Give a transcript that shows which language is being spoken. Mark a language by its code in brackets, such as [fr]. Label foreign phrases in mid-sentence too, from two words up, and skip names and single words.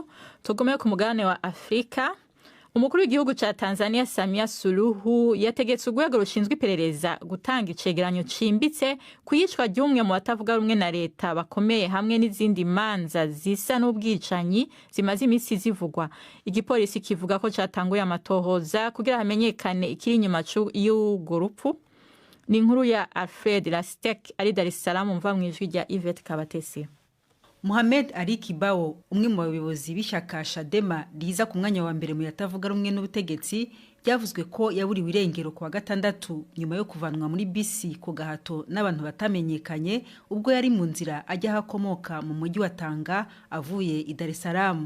[rn] Tugomeye ku mugabane wa Afrika. Umukuru w'igihugu ca Tanzania Samia Suluhu yategetse urwego rushinzwe iperereza gutanga icegeranyo cimbitse kuyicwa ry'umwe mu batavuga rumwe na leta bakomeye hamwe n'izindi manza zisa n'ubwicanyi zimaze imisi zivugwa. Igipolisi kivuga ko catanguye amatohoza kugira hamenyekane ikiri inyuma y'urwo rupfu. Ni inkuru ya Alfred Lastek ari Dar es Salaam mva mu ijwi rya Yvette Kabatesi. [rw] Mohamed Ali Kibao umwe mu bayobozi b'ishyaka Chadema riza ku mwanya wa mbere mu yatavuga rumwe n'ubutegetsi byavuzwe ko yaburiwe irengero ku wa gatandatu nyuma yo kuvanwa muri bisi ku gahato n'abantu batamenyekanye ubwo yari mu nzira ajya hakomoka mu mujyi wa Tanga avuye i Dar es Salaam.